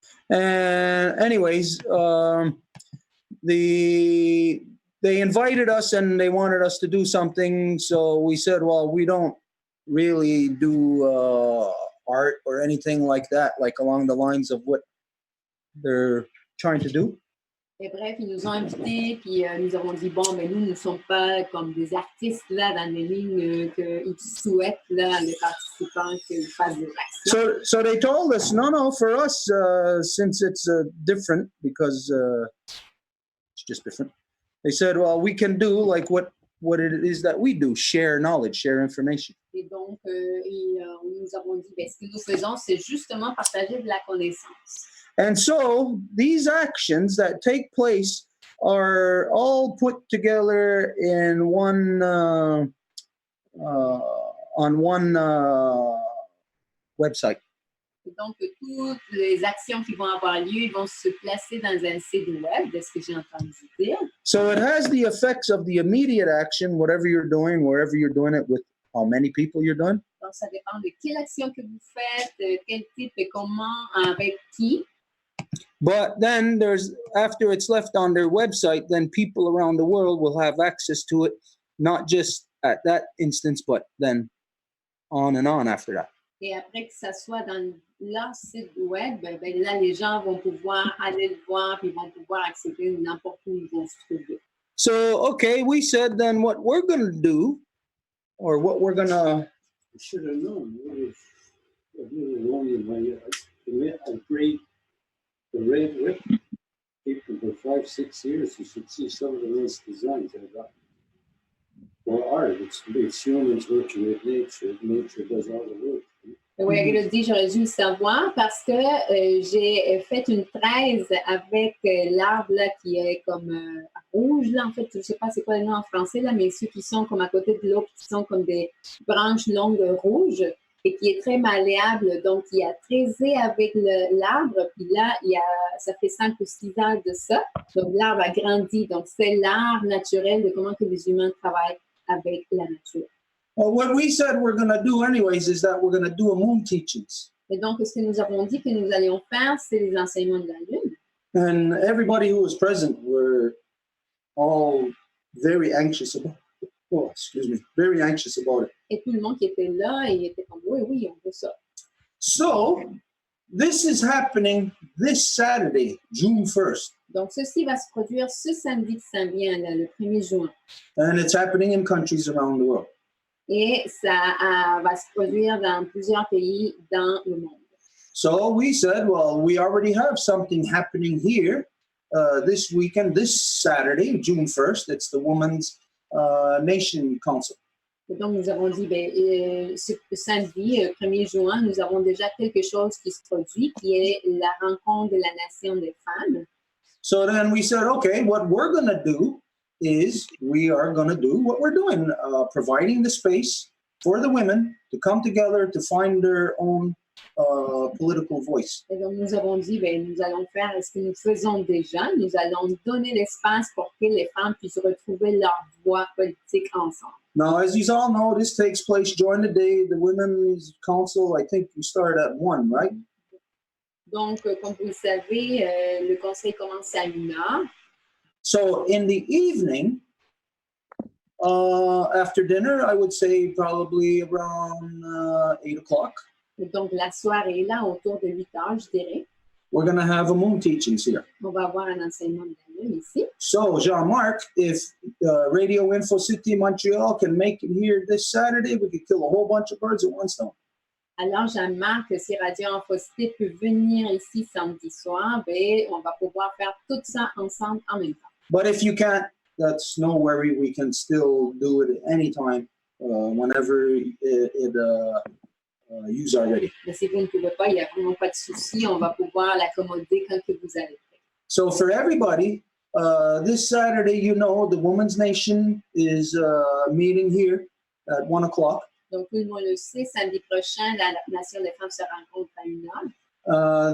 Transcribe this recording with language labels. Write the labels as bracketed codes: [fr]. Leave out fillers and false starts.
[en] And anyways, they invited us and they wanted us to do something. So we said, well, we don't really do art or anything like that, like along the lines of what they're trying to do. [fr] Et bref, ils nous ont invités, puis nous avons dit, bon, mais nous ne sommes pas comme des artistes là dans les lignes qu'ils souhaitent, là, les participants, qu'ils fassent des actions. [en] So they told us, no, for us, since it's different, because it's just different, they said, well, we can do like what it is that we do, share knowledge, share information. [fr] Et donc, nous avons dit, ce que nous faisons, c'est justement partager de la connaissance. [en] And so these actions that take place are all put together in one on one website. [fr] Et donc, toutes les actions qui vont avoir lieu, ils vont se placer dans un site web, de ce que j'ai entendu dire. [en] So it has the effects of the immediate action, whatever you're doing, wherever you're doing it, with how many people you're doing. [fr] Donc, ça dépend de quelle action que vous faites, quel type et comment, avec qui. [en] But then after it's left on their website, then people around the world will have access to it, not just at that instance, but then on and on after that. [fr] Et après que ça soit dans leur site web, ben là, les gens vont pouvoir aller le voir, puis vont pouvoir accéder n'importe où ils vont se trouver. [en] So, okay, we said then what we're going to do, or what we're going to... I should have known. I really only I grade the red whip people for 5-6 years. You should see some of the nice designs I've got. For art, it's humans working with nature. Nature does all the work. [fr] Oui, Elodie, j'aurais dû le savoir parce que j'ai fait une 13 avec l'arbre là, qui est comme rouge. Là, en fait, je ne sais pas c'est quoi le nom en français, là, mais ceux qui sont comme à côté de l'autre, qui sont comme des branches longues rouges et qui est très malléable. Donc, il a 13 avec l'arbre. Puis là, ça fait 5 ou 6 ans de ça. Donc, l'arbre a grandi. Donc, c'est l'art naturel de comment que les humains travaillent avec la nature. [en] Well, what we said we're going to do anyways is that we're going to do a moon teachings. [fr] Et donc, ce que nous avons dit que nous allions faire, c'est les enseignements de la Lune. [en] And everybody who was present were all very anxious about it. Oh, excuse me, very anxious about it. [fr] Et tout le monde qui était là, il était comme, oui, on veut ça. [en] So, this is happening this Saturday, June 1st. [fr] Donc, ceci va se produire ce samedi qui s'en vient, là, le 1er juin. [en] And it's happening in countries around the world. [fr] Et ça va se produire dans plusieurs pays dans le monde. [en] So we said, well, we already have something happening here this weekend, this Saturday, June 1st. It's the Women's Nation Council. [fr] Et donc, nous avons dit, ce samedi, 1er juin, nous avons déjà quelque chose qui se produit, qui est la rencontre de la Nation des femmes. [en] So then we said, okay, what we're going to do is we are going to do what we're doing, providing the space for the women to come together to find their own political voice. [fr] Et donc, nous avons dit, nous allons faire ce que nous faisons déjà. Nous allons donner l'espace pour que les femmes puissent retrouver leur voix politique ensemble. [en] Now, as you all know, this takes place during the day. The Women's Council, I think you start at 1, right? [fr] Donc, comme vous le savez, le conseil commence à 1h. [en] So in the evening, after dinner, I would say probably around 8 o'clock. [fr] Et donc, la soirée là, autour de 8h, je dirais. [en] We're going to have a moon teachings here. [fr] On va avoir un enseignement de la Lune ici. [en] So, Jean-Marc, if Radio Info City Montreal can make it here this Saturday, we could kill a whole bunch of birds with one stone. [fr] Alors, Jean-Marc, si Radio Info City peut venir ici samedi soir, on va pouvoir faire tout ça ensemble en même temps. [en] But if you can't, that's no worry. We can still do it at any time, whenever you are ready. [fr] Mais si vous ne pouvez pas, il n'y a vraiment pas de souci. On va pouvoir l'accommoder quand que vous allez faire. [en] So for everybody, this Saturday, the Women's Nation is meeting here at 1 o'clock. [fr] Donc, tout le monde le sait, samedi prochain, la Nation des femmes se rencontre à 1h.